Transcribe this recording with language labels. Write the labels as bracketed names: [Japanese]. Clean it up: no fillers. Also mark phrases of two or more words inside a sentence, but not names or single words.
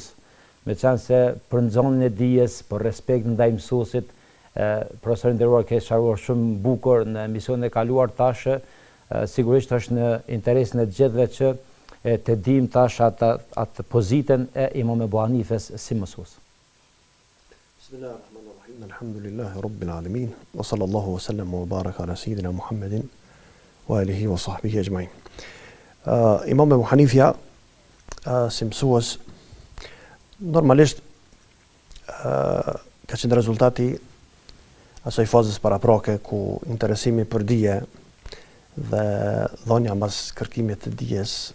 [Albanian] Meqense për nxënjen e dijes, për respekt ndaj mësuesit, profesori i nderuar ka sqaruar shumë bukur në emisionin e kaluar tash, sigurisht është në interesin e të gjithëve që të dimë tash atë pozitën e Imam Ebu Hanifes si mësues. [Arabic] بسم الله الرحمن الرحيم. الحمد لله رب العالمين. وصلى الله وسلم وبارك على سيدنا محمد وآله وصحبه أجمعين. [Albanian] Imam Ebu Hanifja si mësues normalisht ka qenë rezultati asaj fazës paraprake ku interesimi për dije dhe dhënia mbas kërkimit të dijes